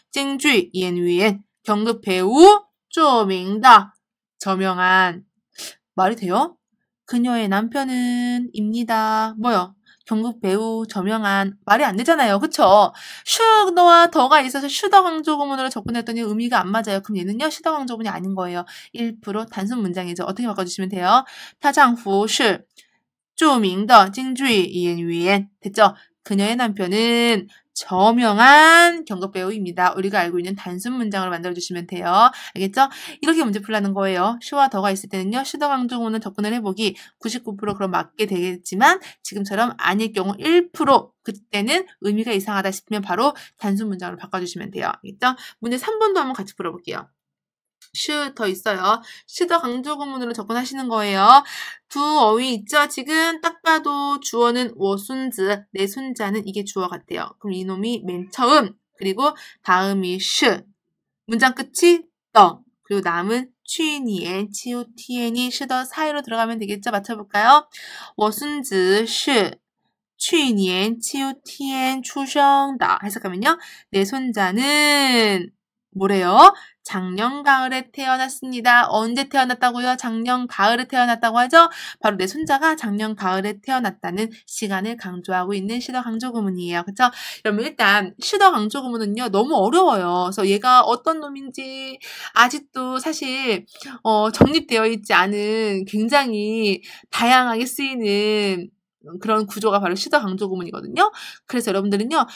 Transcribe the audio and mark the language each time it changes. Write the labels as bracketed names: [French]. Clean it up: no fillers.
[Chinese] 京剧演员 [Korean] 경극 배우 [Chinese] 著名的 [Korean] 저명한 말이 돼요? 그녀의 남편은 입니다. 뭐요? 경극 배우 저명한 말이 안 되잖아요. 그쵸? 슈더와 더가 있어서 슈더 강조 구문으로 접근했더니 의미가 안 맞아요. 그럼 얘는요. 슈더 강조 구문이 아닌 거예요. 1% 단순 문장이죠. 어떻게 바꿔주시면 돼요? [Chinese] 她丈夫是著名的京剧演员 됐죠? [Korean] 그녀의 남편은 저명한 경극 배우입니다. 우리가 알고 있는 단순 문장으로 만들어주시면 돼요. 알겠죠? 이렇게 문제 풀라는 거예요. 슈와 더가 있을 때는요. 슈더 강조 구문을 접근을 해보기 99% 그럼 맞게 되겠지만 지금처럼 아닐 경우 1% 그때는 의미가 이상하다 싶으면 바로 단순 문장으로 바꿔주시면 돼요. 알겠죠? 문제 3번도 한번 같이 풀어볼게요. 슈 더 있어요. 슈더 강조 구문으로 접근하시는 거예요. 두 어휘 있죠? 지금 딱 봐도 주어는 [Chinese] 我孙子, [Korean] 내 손자는 이게 주어 같아요. 그럼 이놈이 맨 처음, 그리고 다음이 슈, 문장 끝이 더, 그리고 남은 취니엔, 치우티엔이 슈더 사이로 들어가면 되겠죠? 맞춰볼까요? [Chinese] 我孙子是去年秋天出生的 해석하면요. [Korean] 내 손자는 뭐래요? 작년 가을에 태어났습니다. 언제 태어났다고요? 작년 가을에 태어났다고 하죠? 바로 내 손자가 작년 가을에 태어났다는 시간을 강조하고 있는 슈더 강조 구문이에요. 그쵸? 여러분 일단 슈더 강조 구문은요. 너무 어려워요. 그래서 얘가 어떤 놈인지 아직도 사실 정립되어 있지 않은 굉장히 다양하게 쓰이는 그런 구조가 바로 슈더 강조 구문이거든요. 그래서 여러분들은요.